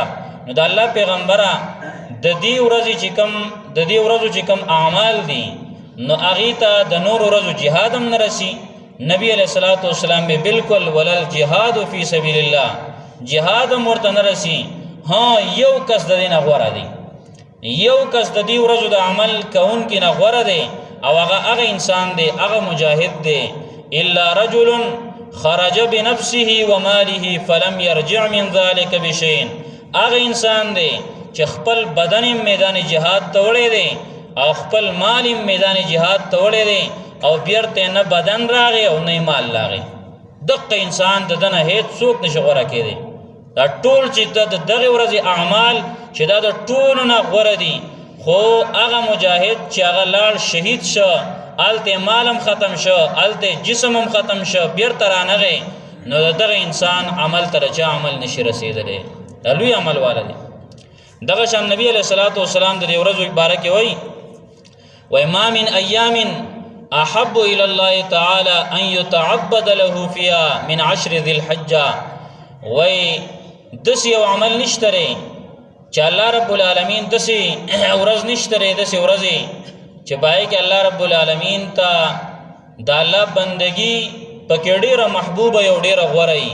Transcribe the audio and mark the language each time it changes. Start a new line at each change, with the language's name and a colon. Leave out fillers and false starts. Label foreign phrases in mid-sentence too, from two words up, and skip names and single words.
Pashto: نو د الله پیغمبره د دې ورځو چې کوم اعمال دي نو هغې ته د نور ورځو جهاد هم نه رسي. نبی
Arabic: علیه السلام
Pashto: به بالکل ولل
Arabic: جهاد فی سبیل الله،
Pashto: جهاد هم ورته نه رسي. ها یو کس د دې نه غوره دی، یو کس د دې ورځو د عمل کوونکي نه غوره دی او هغه انسان دی، هغه مجاهد دی.
Arabic: الا رجل خرج بنفسه وماله فلم يرجع من ذلك بشيء،
Pashto: هغه انسان دی چې خپل بدن میدان جهاد ته وړی دی او خپل مال میدان جهاد ته وړی دی او بیرته نه بدن راغی او نه مال راغی. دغه انسان د دنه هیڅ څوک نشي غوره کېدی. دا ټول چې د دغه ورځې اعمال چې دا د ټولو نه غوره دي، خو هغه مجاهد چې هغه لاړ شهید شو، هلته مال هم ختم شو، هلته جسم هم ختم شو، بیرته رانغی، نو د دغه انسان عمل ته رچا عمل نشي رسېدلی، دا لوی عمل والا دی. دغه شان نبی
Arabic: علیه السلام
Pashto: د دې ورځو باره کې وایي
Arabic: ما من ایام احب الى الله تعالی ان يتعبد له فيها من 10 ذي الحجه،
Pashto: وای داسې یو عمل نشته دی چې
Arabic: الله رب العالمین
Pashto: داسې ورځ نشته دی، داسې ورځې چې پای کې
Arabic: الله رب العالمین
Pashto: ته د الله بندګي پکې ډېره محبوبه یو ډېره غوره وي.